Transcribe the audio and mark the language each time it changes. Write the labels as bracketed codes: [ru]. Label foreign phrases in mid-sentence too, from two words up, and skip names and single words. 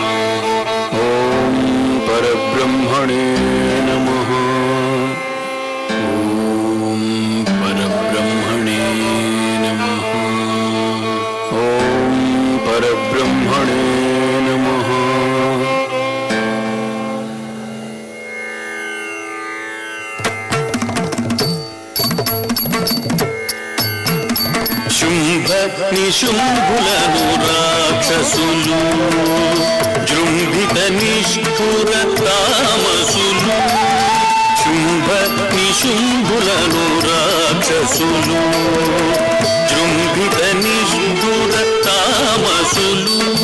[sa] ॐ परब्रह्मणे नमः। ॐ परब्रह्मणे नमः। ॐ परब्रह्मणे नमः। [te] శుంభ నిశుంభులను రాక్షసులు జృంభిత నిష్ఠుర తామసులు శుంభ నిశుంభులను రాక్షసులు జృంభిత నిష్ఠుర తామసులు